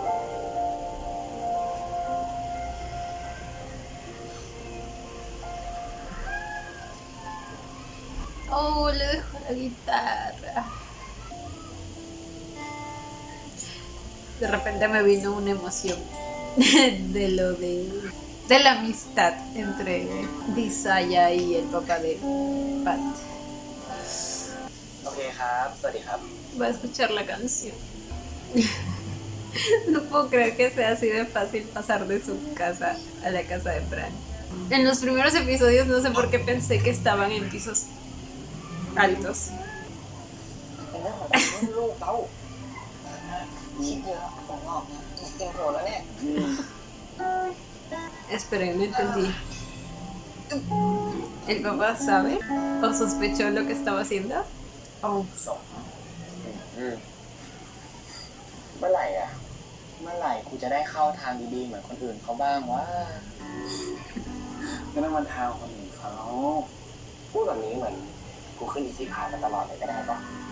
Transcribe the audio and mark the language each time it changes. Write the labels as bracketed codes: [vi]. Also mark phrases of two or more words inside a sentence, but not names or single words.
[es] Oh, le dejó la guitarra. De repente me vino una emoción de lo de la amistad entre Disaya y el papá de Pat. [th] โอเคครับ สวัสดีครับ [es] Va a escuchar la canción. No puedo creer que sea así de fácil pasar de su casa a la casa de Bran. En los primeros episodios no sé por qué pensé que estaban en pisos altos. [th] เป็นเรื่องของลูกเขาคิดเยอะของเราเต็มหัวแล้วเนี่ย [es] Espera, no entendí. ¿El papá sabe o sospechó lo que estaba haciendo? Oh. [th] เมื่อไหร่อ่ะ เมื่อไหร่กูจะได้เข้าทางดีๆเหมือนคนอื่นเขาบ้างวะ ก็นั่นมันทางคนอื่นเขา พูดแบบนี้เหมือนกูขึ้น [en] easy pie [th] มาตลอดเลยก็ได้ปะ